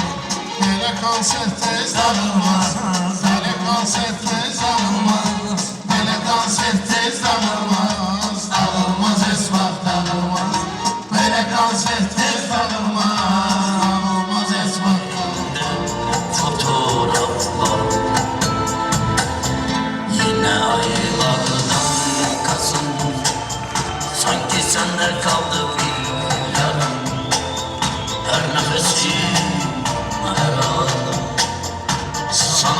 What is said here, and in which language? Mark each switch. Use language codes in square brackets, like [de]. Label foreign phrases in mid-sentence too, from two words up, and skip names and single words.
[az] Belə konsept tez dağılmaz, belə konsept tez dağılmaz. Belə konsept tez dağılmaz, dağılmaz heç vaxt dağılmaz. Belə konsept tez dağılmaz, dağılmaz heç vaxt dağılmaz. [tr] fotoğraflar yine aylardan kasım. Sanki sende kaldı bir yarım, her nefesim her anım.